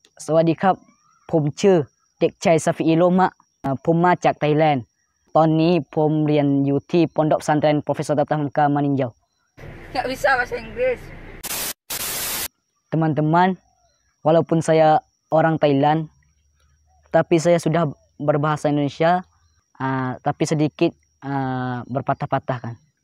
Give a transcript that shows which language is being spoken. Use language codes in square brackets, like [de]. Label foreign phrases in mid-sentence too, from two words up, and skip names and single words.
[th] สวัสดีครับผมชื่อเด็กชายซาฟีอีโลมะผมมาจากไทยแลนด์ตอนนี้ผมเรียนอยู่ที่ Pondok Pesantren Profesor Tatang Hamka Maninjau. [id] Nggak bisa bahasa Inggris. Teman-teman, walaupun saya orang Thailand, tapi saya sudah berbahasa Indonesia, tapi sedikit berpatah-patah kan.